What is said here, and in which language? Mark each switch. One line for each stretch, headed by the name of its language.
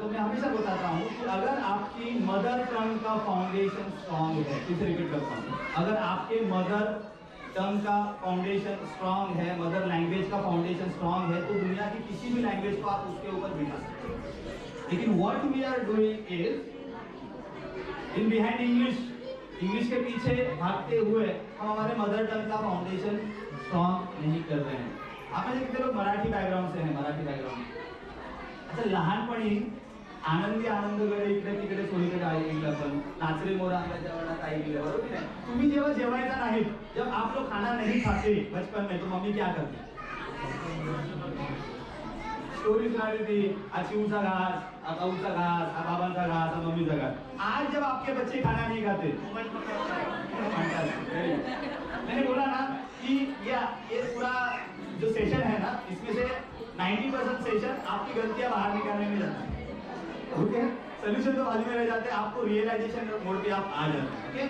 Hindi: तो मैं हमेशा बताता हूँ कि अगर आपकी मदर टंग का फाउंडेशन स्ट्रांग है, इसे रिपीट करता हूँ, अगर आपके मदर टंग का फाउंडेशन स्ट्रांग है, मदर लैंग्वेज का फाउंडेशन स्ट्रांग है, तो दुनिया की किसी भी लैंग्वेज को आप उसके ऊपर बिठा सकते हैं. लेकिन
English: what we are doing is in behind English
Hindi: के पीछे भागते हुए हम हमारे मदर टंग का फाउंडेशन स्ट्रांग नहीं कर रहे हैं. आप में से कितने लोग मराठी बैकग्राउंड से हैं? मराठी बैकग्राउंड.
Marathi: अच्छा, लहानपणी आनंदी आनंदगडे इकडे तिकडे सोयीकडे ऐकलं, पण नाचरे मोरा अंगाच्या वनात ऐकलं, बरोबर की नाही? तुम्ही जेव्हा जेवायचा नाही,
Hindi: जब आप लोग खाना नहीं खाते बचपन में, तो मम्मी क्या करती? स्टोरी सुना रही थी,
Marathi: चिऊचा घास, काऊचा घास, बाबांचा घास, मम्मीचा घास.
Hindi: आज जब आपके बच्चे खाना नहीं खाते, मैंने बोला ना कि ये पूरा जो सेशन है ना, इसमें से 90% सेशन आपकी गलतियां बाहर निकालने में जाता है. ओके, सोल्यूशन तो बाजू में रह जाते हैं, आपको रियलाइजेशन मोड पे आप आ जाते हैं.